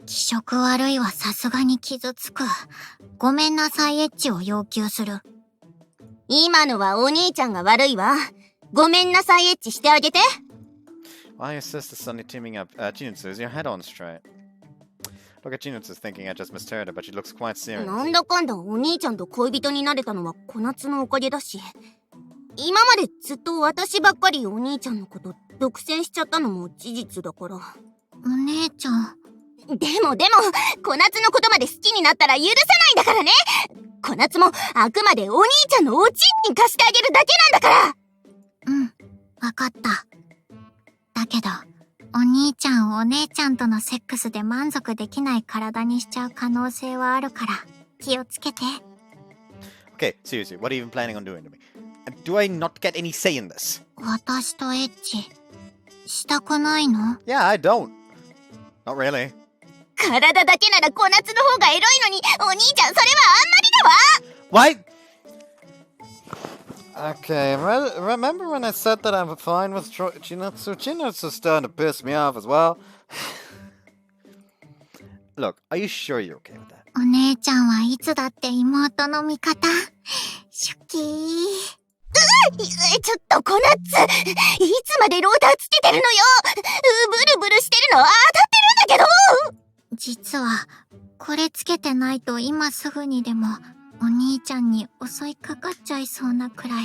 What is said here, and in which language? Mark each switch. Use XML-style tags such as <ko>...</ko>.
<ja>気色悪いはさすがに傷つく。ごめんなさいエッチを要求する。今のはお兄ちゃんが悪いわ。ごめんなさいエッチしてあげて。</ja> <en>Why your sister suddenly teaming up? Chinatsu, is your head on straight? Look at Chinatsu thinking I just misheard her, but she looks quite serious.</en> <ja>なんだかんだお兄ちゃんと恋人になれたのは小夏のおかげだし、今までずっと私ばっかりお兄ちゃんのこと独占しちゃったのも事実だから。お姉ちゃん。でも、小夏のことまで好きになったら許さないんだからね。小夏もあくまでお兄ちゃんのおちんに貸してあげるだけなんだから。うん、わかった。だけど、お兄ちゃんをお姉ちゃんとのセックスで満足できない体にしちゃう可能性はあるから、気をつけて。</ja> <en>Okay, seriously, what are you even planning on doing to me? Do I not get any say in this?</en> <ja>私とエッチ、したくないの？</ja> <en>Yeah, I don't. Not really.</en> <ja>体だけなら小夏の方がエロいのに、お兄ちゃんそれはあんまりだわ。</ja> <en>What? Okay, remember when I said that I'm fine with Chinatsu? Chinatsu's starting to piss me off as well. Look, are you sure you're okay with that?</en> <ja>お姉ちゃんはいつだって妹の味方。シュキー。ちょっと小夏、いつまでローターつけてるのよ。ブルブルしてるの当たってるんだけど。実はこれつけてないと今すぐにでもお兄ちゃんに襲いかかっちゃいそうなくらい。</ja>